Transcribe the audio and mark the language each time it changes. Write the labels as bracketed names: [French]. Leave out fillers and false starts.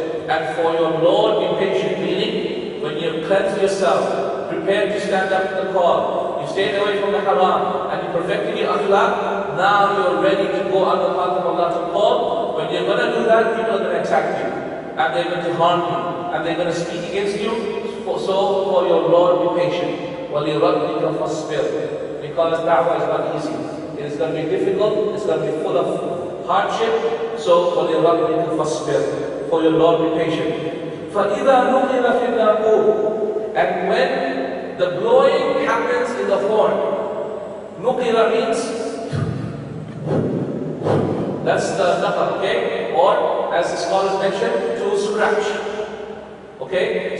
[English] And for your Lord, be patient, meaning when you cleanse yourself, prepare to stand up to the call, you stayed away from the haram, and you perfected your akhlaq, now you're ready to go on the path of Allah to call. When you're going to do that, people are going to attack you, and they're going to harm you, and they're going to speak against you. So for your Lord, be patient. [Arabic] وَلِرَبِّكَ فَاصْبِرْ. [English] Because da'wah is not easy. It is going to be difficult, it's going to be full of hardship. [Arabic] So وَلِرَبِّكَ فَاصْبِرْ. [English] For your Lord, be patient. [Arabic] فَإِذَا نُقِرَ فِي النَّاقُورِ. [English] And when the blowing happens in the horn, nuqira means, that's the naqar, okay? Or, as the scholars mentioned, to scratch. Okay?